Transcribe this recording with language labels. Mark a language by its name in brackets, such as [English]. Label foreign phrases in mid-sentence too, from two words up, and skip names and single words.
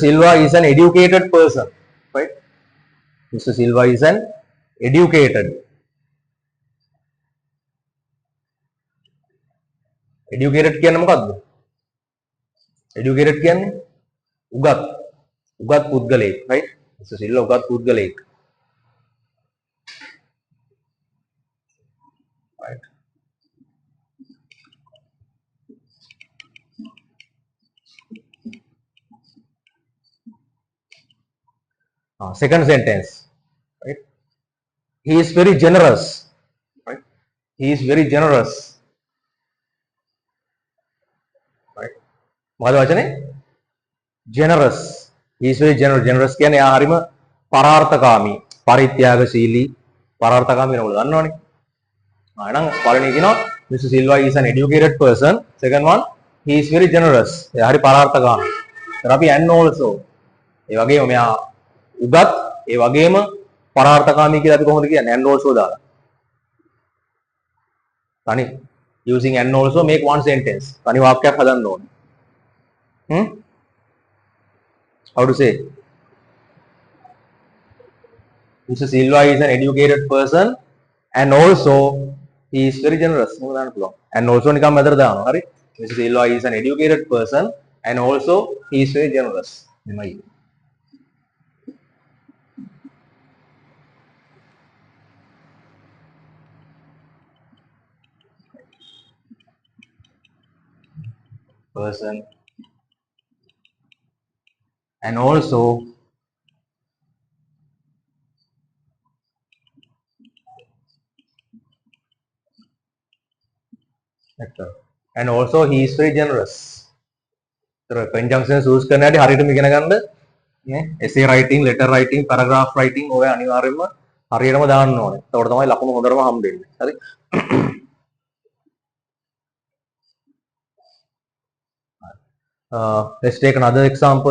[English] Silva is an educated person. Right? Mr. Silva is an educated. [Sinhala] Educated කියන්නේ මොකක්ද? Educated කියන්නේ උගත් පුද්ගලයෙක්. Right? Mr. Silva උගත් පුද්ගලයෙක්. [English] Right? Second sentence. Right? He is very generous. Right? He is very generous. Right? [Sinhala] මොකද වචනේ? [English] Generous. He is very generous. [Sinhala] Generous කියන්නේ එයා හරිම පරාර්ථකාමී, පරිත්‍යාගශීලී, පරාර්ථකාමී වෙනවලු දන්නවනේ. එහෙනම් පළවෙනි කියනවා Mr. [English] Silva is an educated person. Second one, he is very generous. [Sinhala] එයා හරි පරාර්ථකාමී. ඊට අපි [English] and also [Sinhala] ඒ වගේම මෙයා උගත් ඒ වගේම පරාර්ථකාමී කියලා අපි කොහොමද කියන්නේ [English] and also [Sinhala] දාලා. [English] තනි using and also make one sentence. [Sinhala] තනි වාක්‍යයක් හදන්න ඕනේ. [English] How to say? Mr. Silva is an educated person and also he is very generous. And also [Sinhala] නිකම් මැදට දානවා. හරි? [English] Mr. Silva is an educated person and also he is very generous. [Sinhala] මෙමයි. [English] Person and also and also he is very generous. [Sinhala] Conjunctions use කරන හැටි හරියටම ඉගෙන ගන්න නේ [English] essay writing, letter writing, paragraph writing [Sinhala] ඔය අනිවාර්යයෙන්ම හරියටම දාන්න ඕනේ. එතකොට තමයි ලකුණු හොඳටම හම්බෙන්නේ. හරි? [English] Let's take another example.